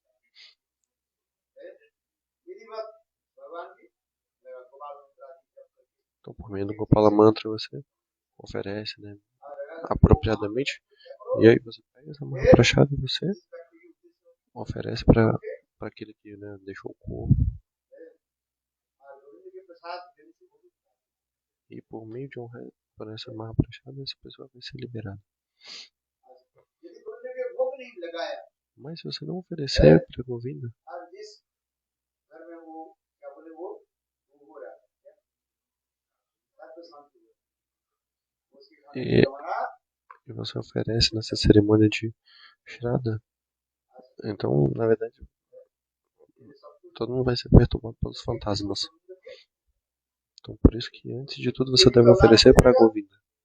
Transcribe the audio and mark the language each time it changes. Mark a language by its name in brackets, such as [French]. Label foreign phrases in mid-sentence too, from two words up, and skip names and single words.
[Portuguese] Então por meio do Gopala Mantra você oferece, né, apropriadamente, e aí você pega essa prachada e você oferece para aquele que, né, deixou o corpo. E por meio de por essa Mahaprasada, essa pessoa vai ser liberada. [Hindi] यदि गुरु ने भी भोग नहीं लगाया [Portuguese] Mas se você não oferecer para Govinda, [Hindi] और जिस घर में वो क्या बोले वो हो रहा है तत्व शांति उसकी [Portuguese] e, e você oferece nessa cerimônia de Shraddha, então, na verdade, todo mundo vai ser perturbado pelos fantasmas. Então, por isso que antes de tudo você deve oferecer para Govinda.